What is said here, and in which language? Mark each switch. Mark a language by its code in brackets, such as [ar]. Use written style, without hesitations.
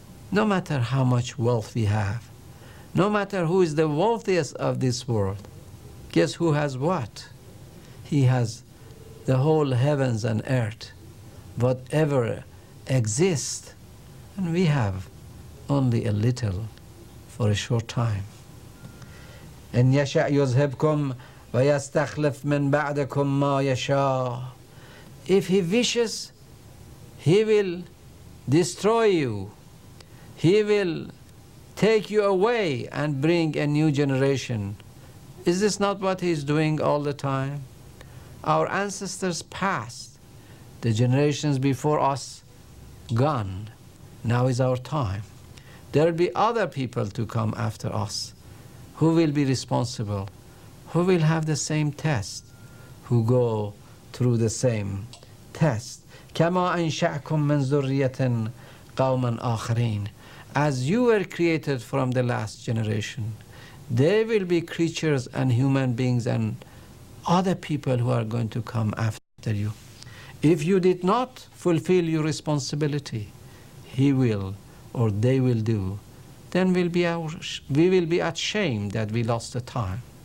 [en] No matter how much wealth we have, no matter who is the wealthiest of this world, guess who has what? He has the whole heavens and earth, whatever exists, and we have only a little for a short time. [ar] إن يشأ يذهبكم ويستخلف من بعدكم ما يشاء. [en] If He wishes, He will destroy you. He will take you away and bring a new generation. Is this not what He is doing all the time? Our ancestors passed, the generations before us gone. Now is our time. There will be other people to come after us. Who will be responsible? Who will have the same test? Who go through the same test? [ar] كما أنشأكم من ذرية قوما آخرين. [en] As you were created from the last generation, there will be creatures and human beings and other people who are going to come after you. If you did not fulfill your responsibility, He will or they will do, then we will be ashamed that we lost the time.